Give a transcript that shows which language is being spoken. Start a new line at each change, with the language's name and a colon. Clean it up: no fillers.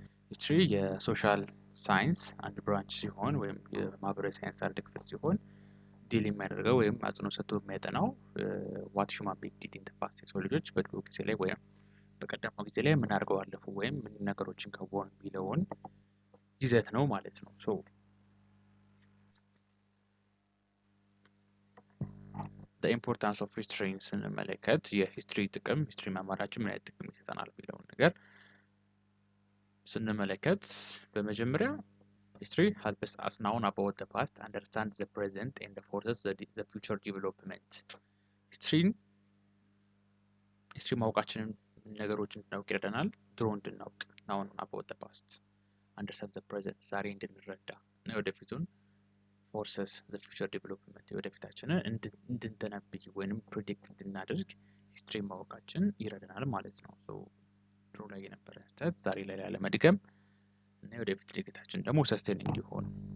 Amharic: history የሶሻል ሳይንስ አንድ ብራንች ሲሆን ወይም የማህበራዊ ሳይንስ አንድ ክፍል ሲሆን ዲል የሚያደርገው ወይም አጽንኦት ሰጥቶ የሚያጠናው
English: what human being did in the past
Amharic: የሰው ልጆች በድሮ ጊዜ ላይ ወይም በቀደመው ጊዜ ላይ ምን አድርገው አለፉ ወይም ምን ነገሮችን ከወኑ የሚለውን ይዘት ነው ማለት ነው።
English: the importance of history
Amharic: ስንመለከት የሂስትሪ ጥቅም ሂስትሪ መማራችን ምን አይነት ጥቅም ይሰጠናል የሚለውን ነገር ስንመለከት በመጀመሪያ
English: history helps us know about the past, understand the present and the forces the future development.
Amharic: history ማወቃችንን ነገሮችን እንድናውቅ ይረዳናል። ድሮ እንድናውቅ
English: now about the past, understand the present
Amharic: ዛሬ እንድንረዳ እና ወደፊቱን
English: forces the future development
Amharic: ወደፊታችንን እንድንተነብይ ወይንም ፕሬዲክት እንድናደርግ history ማወቃችን ይረዳናል ማለት ነው። ድሮ ላይ የነበረ ስህተት ዛሬ ላይ ላለመድገም እና ወደፊት እድገታችን ደግሞ ሰስቴን እንዲሆን